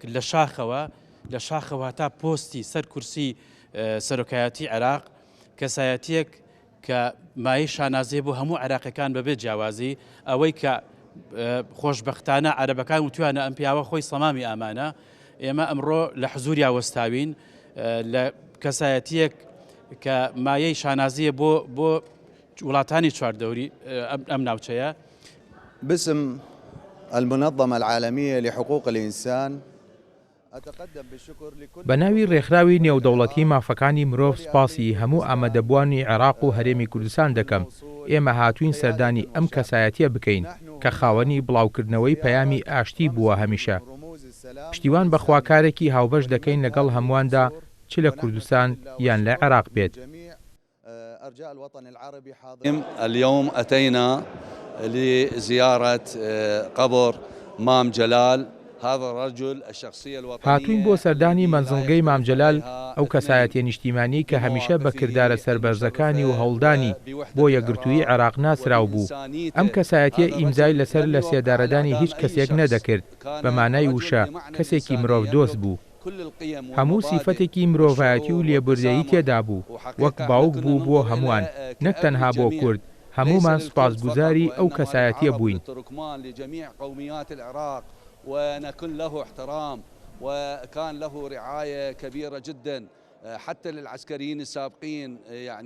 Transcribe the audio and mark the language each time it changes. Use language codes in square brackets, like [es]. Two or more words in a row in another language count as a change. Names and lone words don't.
[ckb] لە شاخەوە تا پۆستی سەر کورسی سەرۆکایەتی عێراق کەسایەتیەک کە مای شانازێ بۆ هەموو عێراقیەکان بەبێ جیاوازی ئەوەی کە خۆشبەختانە عەرەبەکان وتوانە ئەم پیاوە خۆی سەمامی ئامانە ئێمە ئەمڕۆ لە حزوریا وەستاوین لە کەسایەتیەک کە مایەی شانازیە بۆ وڵاتانی چواردەوری ئەم ناوچەیە. [ar] باسم المنظمة العالمية لحقوق الإنسان [ckb] بە ناوی ڕێکخراوی نێودەوڵەتی مافەکانی مرۆڤ سپاسی هەموو ئامادەبوانی عێراق و هەرێمی کوردستان دەکەم. ئێمە هاتوین سەردانی ئەم کەسایەتیە بکەین کە خاوەنی بڵاوکردنەوەی پەیامی ئاشتی بووە هەمیشە. پشتیوان بە خواکارێکی هاوبەش دەکەین لەگەڵ هەموواندا چ لە کوردستان یان لە عێراق بێت. [ar] اليوم أتينا لزيارة قبر مام جلال هذا الرجل الشخصية الوطنية. [ckb] هاتوین بۆ سەردانی مەنزڵگەی مام جەلال ئەو کەسایەتیە نیشتیمانی کە هەمیشە بە کردارە سەربەرزەکانی و هەوڵدانی بۆ یەکگرتووی عێراق ناسراو بوو. ئەم کەسایەتیە ئیمزای لەسەر لە سێدارەدانی هیچ کەسێک نەدەکرد بە مانای وشە کەسێکی مرۆڤ دۆست بوو. هەموو سیفەتێکی مرۆڤایەتی و لێبوردەیی تێدا بوو وەک باوک بوو بۆ هەمووان نەک تەنها بۆ کورد. هەموومان سوپاسگوزاری ئەو کەسایەتیە بووین. [ar] ونكن له احترام وكان له رعاية كبيرة جدا حتى للعسكريين السابقين يعني